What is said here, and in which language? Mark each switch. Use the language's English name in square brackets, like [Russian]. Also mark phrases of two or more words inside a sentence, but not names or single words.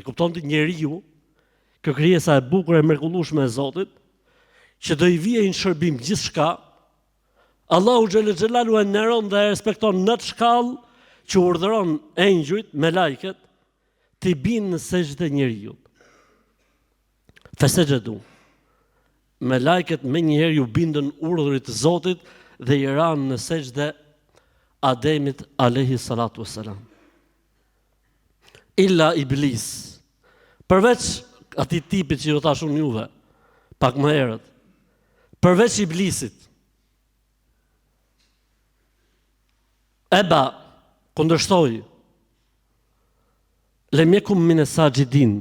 [Albanian] Kupton ti njeriu, kjo krijesa e bukur e mrekullueshme e Zotit, që do i vijë në shërbim gjithçka, Allahu xhelalu e nderon dhe e respekton në të shkallë që urdhëron engjujt me lajket të binë në sejdë njeriu. Fesejdu. Me lajket me njëherë ju bindën urdhrit të Zotit dhe i ranë në sejdë Ademit [Arabic] عليه الصلاة والسلام. [Albanian] Illa Iblis. Përveç atij tipit që ju thash unë juve pak më herët. Përveç Iblisit. Eba kundërshtoi. [Arabic] لم يكن من الساجدين.